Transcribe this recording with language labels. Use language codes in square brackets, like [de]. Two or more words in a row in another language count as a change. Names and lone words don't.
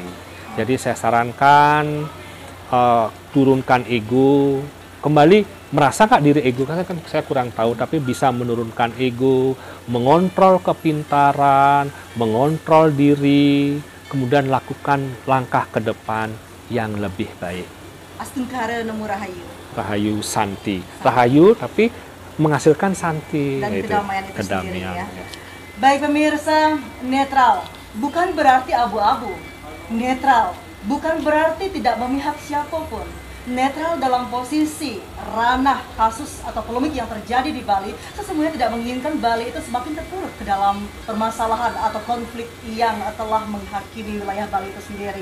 [id] Jadi saya sarankan turunkan ego, kembali merasa nggak diri ego, karena kan saya kurang tahu, tapi bisa menurunkan ego, mengontrol kepintaran, mengontrol diri, kemudian lakukan langkah ke depan yang lebih baik. [ban] Astungkara nemu rahayu. [id] Rahayu Santi. Rahayu tapi menghasilkan Santi. Dan kedamaian itu sendiri kedamaian. ya. Baik pemirsa, netral bukan berarti abu-abu. Netral bukan berarti tidak memihak siapapun. Netral dalam posisi ranah kasus atau polemik yang terjadi di Bali, sesungguhnya tidak menginginkan Bali itu semakin terpuruk ke dalam permasalahan atau konflik yang telah menghakimi wilayah Bali itu sendiri.